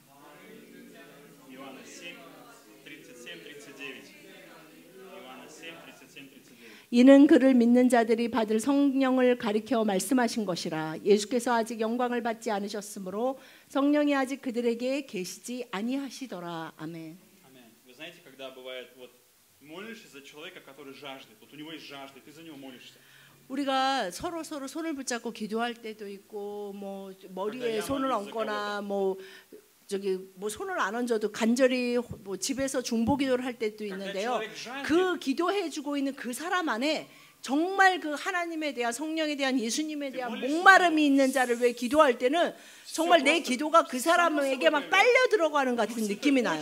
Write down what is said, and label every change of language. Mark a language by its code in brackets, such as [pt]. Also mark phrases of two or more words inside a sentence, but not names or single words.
[ko] 이는 그를 믿는 자들이 받을 성령을 가리켜 말씀하신 것이라. 예수께서 아직 영광을 받지 않으셨으므로 성령이 아직 그들에게 계시지 아니하시더라. 아멘. [ru] молишься за человека, который жаждет. Вот у него есть жажда, ты за него молишься. [ko] 우리가 서로 손을 붙잡고 기도할 때도 있고 뭐 머리에 손을 얹거나 뭐 손을 안 얹어도 간절히 뭐 집에서 중보 기도를 할 때도 있는데요. 그 기도해 주고 있는 그 사람 안에 정말 그 하나님에 대한 성령에 대한 예수님에 대한 목마름이 있는 자를 위해 기도할 때는 정말 내 기도가 그 사람에게 막 빨려 들어가는 같은 느낌이 나요.